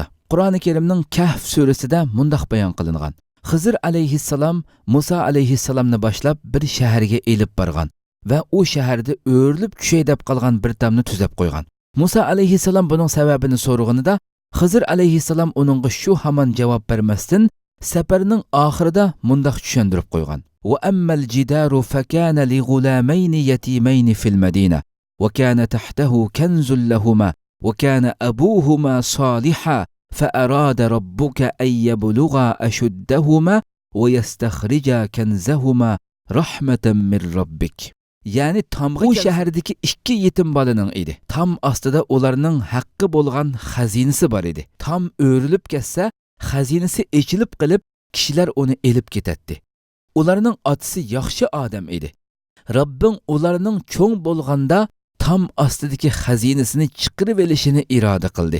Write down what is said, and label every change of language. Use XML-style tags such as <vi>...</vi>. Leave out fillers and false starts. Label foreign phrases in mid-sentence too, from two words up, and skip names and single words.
<uz>Qur'oni Karimning Kahf surasida mundaq bayon qilingan: Xizr alayhissalom Musa alayhissalomni boshlab bir shaharga elib borgan va u shaharda o'rilib tushay deb qolgan bir tamni tuzab qo'ygan. Musa alayhissalom buning sababini so'raganida Xizr alayhissalom uningga shu hamon javob bermasdan safarning oxirida mundaq tushuntirib qo'ygan:</uz> <ar>"وأما الجدار فكان لغلامين يتيمين في المدينة وكان تحته كنز لهما وكان أبوهما صالحا فأراد ربك أن يبلغا أشدهما ويستخرجا كنزهما رحمة من ربك."</ar> <uz>Yani tamg'u shahardagi 2 yetim bolaning edi. Tam ostida ularning haqqi bo'lgan xazinasi bor edi. Tam o'rilib ketsa, xazinasi echilib qilib, kishilar uni elib ketadi. Ularning otasi yaxshi odam edi. Rabbing ularning cho'ng bo'lganda tam ostidagi xazinasini chiqarib olishini iroda qildi.</uz>